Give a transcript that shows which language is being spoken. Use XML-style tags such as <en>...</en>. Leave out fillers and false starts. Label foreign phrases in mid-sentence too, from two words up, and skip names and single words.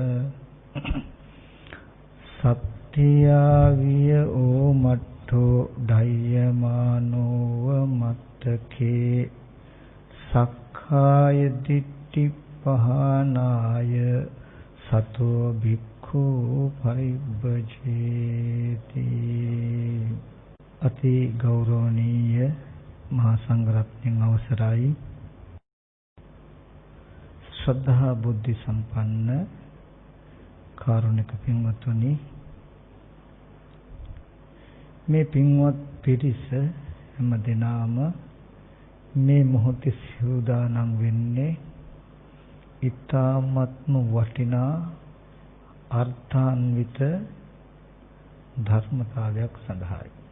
<pi>සත්‍යාවිය ඕමට්ඨෝ ඩයමානෝව මත්තකේ සක්ඛාය දිට්ඨි පහනාය සතෝ භික්ඛු පරිබ්බජේති.</pi> <si>අති ගෞරවනීය මහා සංඝරත්නයන් අවසරයි. ශ්‍රද්ධා බුද්ධ සම්පන්න කාරුණික පින්වත්නි, මේ පින්වත් පිරිස හැම දිනම මේ මොහොතේ සූදානම් වෙන්නේ ඊ타ත්ම වටිනා අර්ථාන්විත ධර්මතාවයක් සඳහායි.</si>